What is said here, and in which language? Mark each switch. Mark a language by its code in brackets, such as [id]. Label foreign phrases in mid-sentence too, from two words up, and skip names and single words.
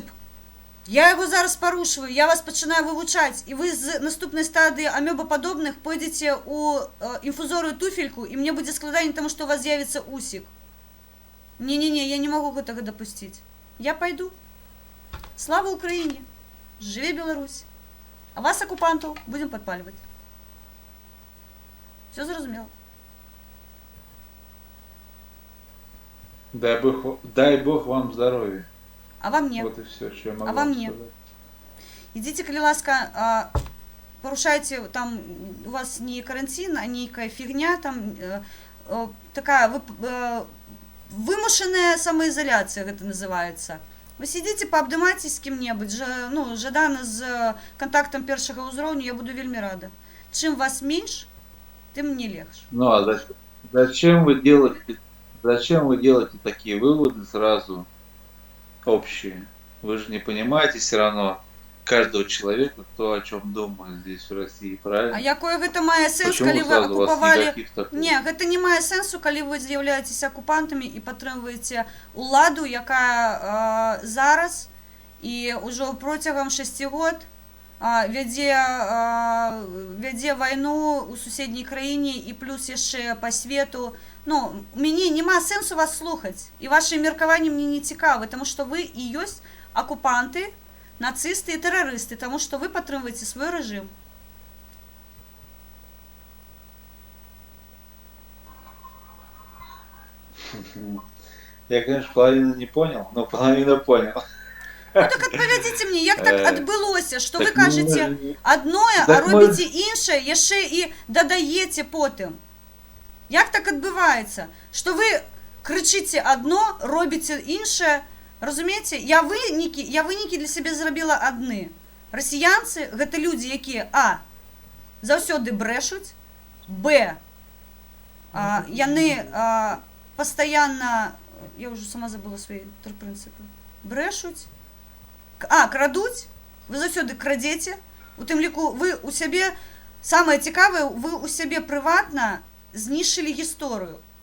[be] Я яго зараз парушваю, я вас пачынаю вывучаць, і вы з наступнай стадыі амёбападобных пойдзеце ў інфузорыю туфельку, і мне будзе складаней, таму што у вас з'явіцца усік. Не-не-не, я не магу гэтага дапусціць. Я пайду. Слава Украіне! Жыве Беларусь! А вас, акупантаў, будзем падпальваць. Всё зразумела. [ru] Дай Бог вам здоровья. А вам не. Вот и все, что я могу А вам не. сказать. Идите, [be] калі ласка, [ru] порушайте, там у вас не карантин, а нейкая фигня, там такая вымушенная самоизоляция, это называется. Вы сидите, пообдымайтесь с кем-нибудь, [be] ну, жадана з контактом першага ўзроўню, я буду вельмі рада. [ru] Чым вас меньше, тым мне легче. Ну, а зачем вы делаете такие выводы сразу общие? Вы же не понимаете все равно каждого человека, кто о чем думает здесь в России, правильно? [be] А якое гэта мае сэнс, [ru] Почему [be] калі вы [ru] сразу у вас [be] акупавалі... [ru] негатив такой? [be] Не, гэта не мае сэнсу, калі вы з'яўляецеся акупантамі і падтрымваеце уладу, якая зараз і ўжо протягам 6 год вядзе вайну ў суседняй краіне і плюс яшчэ па свету. Ну, мяне няма сэнсу вас слухаць, і вашы меркаванні мне не цікавы, таму што вы і ёсць акупанты, нацисты і тэрарысты, таму што вы падтрымваеце свой рэжым. [ru] Я, конечно, половину не понял, но половину понял. [be] Ну так адпавядзіце мне, як так адбылося, што вы Так кажаце адное, а робіце іншае, яшчэ і дадаеце потым. Як так адбываецца, што вы крычыце адно, робіце іншае, разумееце? Я вынікі для сябе зрабіла адны. Расіянцы гэта людзі, якія а заўсёды брэшуць, б яны пастаянна, я ўжо сама забыла свае тры прынцыпы, брэшуць, крадуць, вы заўсёды крадзеце, у тым ліку вы у сябе, самае цікавае, вы у сябе прыватна знішчылі гісторыю.